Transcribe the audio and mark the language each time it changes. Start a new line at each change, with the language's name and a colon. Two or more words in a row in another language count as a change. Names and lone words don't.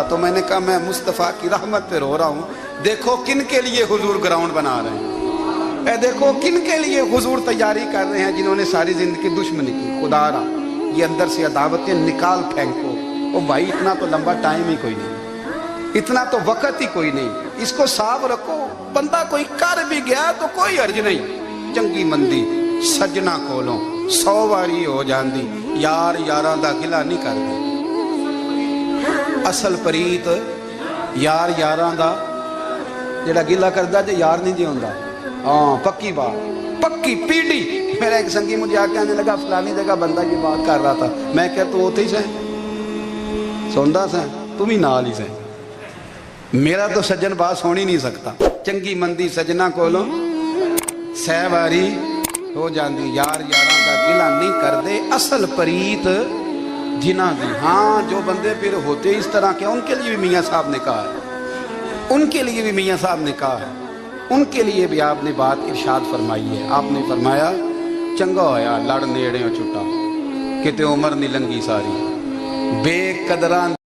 Urdu: تو میں نے کہا میں مصطفیٰ کی رحمت پہ رو رہا ہوں. دیکھو کن کے لیے حضور گراؤنڈ بنا رہے ہیں، اے دیکھو کن کے لیے حضور تیاری کر رہے ہیں، جنہوں نے ساری زندگی دشمنی کی. خدا را یہ اندر سے عداوتیں نکال پھینکو. او بھائی اتنا تو لمبا ٹائم ہی کوئی نہیں، اتنا تو وقت ہی کوئی نہیں. اس کو صاف رکھو. بندہ کوئی کر بھی گیا تو کوئی حرج نہیں.
Punjabi: چنگی مندی سجنا کولوں 100 واری ہو جاندی، یار یاراں دا گلا نہیں کردے. اصل پریت یار یاراں دا جڑا گلا کردا جے یار نہیں جے ہوندا. ہاں پکی بات، پکی پیڑی.
Urdu: میرا ایک سنگی مجھے آ کے آنے لگا فلانی جگہ بندہ یہ بات کر رہا تھا.
Punjabi: میں کہ تو اوتھے ہی سیں سوندا سیں تم ہی نال ہی سیں.
Urdu: میرا تو سجن بات سن ہی نہیں سکتا.
Punjabi: چنگی مندی سجنا کولوں 100 واری ہو جاندی، یار یاراں دا گلا نہیں کردے. اصل پریت جنہ دی.
Urdu: ہاں جو بندے پھر ہوتے اس طرح کے ان کے لیے بھی میاں صاحب نے کہا ہے، ان کے لیے بھی میاں صاحب نے کہا ہے، ان کے لیے بھی آپ نے بات ارشاد فرمائی ہے. آپ نے فرمایا
Punjabi: چنگا ہویا لڑ نیڑے چھٹا، کتے عمر نہیں لنگی ساری. بے قدراں